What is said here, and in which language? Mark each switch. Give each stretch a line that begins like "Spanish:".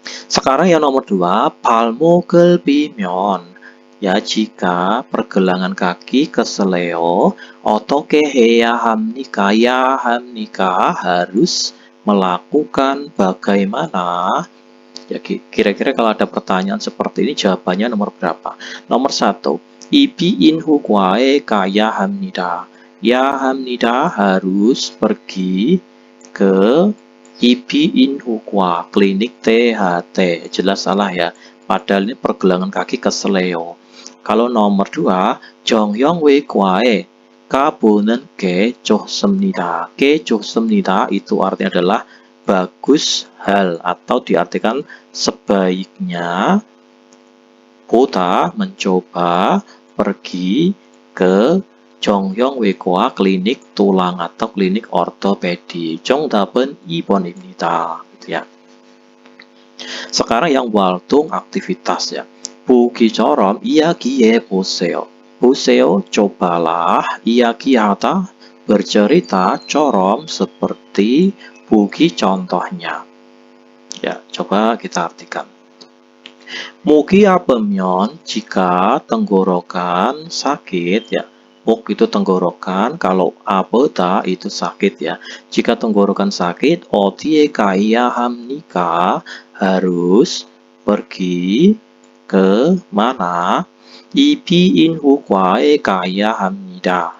Indonesian: Sekarang yang nomor 2,
Korean: 발목을 비면
Indonesian: ya jika pergelangan kaki keseleo,
Korean: 어떻게 해야 합니까?
Indonesian: Ya
Korean: 합니까?
Indonesian: Harus melakukan bagaimana? Ya kira-kira kalau ada pertanyaan seperti ini jawabannya nomor berapa? Nomor 1,
Korean: 이비인 후과에 가야 합니다.
Indonesian: Ya
Korean: 합니다.
Indonesian: Harus pergi ke 이비인 후과 klinik THT. Jelas salah ya. Padahal ini pergelangan kaki keseleo. Kalau nomor 2,
Korean: 정형외과에 가보는 게 좋습니다. 게 좋습니다
Indonesian: itu artinya adalah bagus hal atau diartikan sebaiknya
Korean: 보다
Indonesian: mencoba pergi ke 정형외과 klinik tulang atau klinik ortopedi.
Korean: 정답은 2번입니다.
Indonesian: Gitu ya. Sekarang yang waltung aktivitas ya.
Korean: 보기처럼 이야기해 보세요. 보세요,
Indonesian: cobalah,
Korean: 이야기하다,
Indonesian: bercerita,
Korean: 처럼,
Indonesian: seperti,
Korean: 보기
Indonesian: contohnya. Ya, coba kita artikan.
Korean: 목이 아프면
Indonesian: jika tenggorokan sakit ya. 목 itu tenggorokan, kalau
Korean: 아프다
Indonesian: itu sakit ya. Jika tenggorokan sakit,
Korean: 어디에 가야 합니까?
Indonesian: Harus pergi ke mana?
Korean: 이비인 후과에 가야 합니다.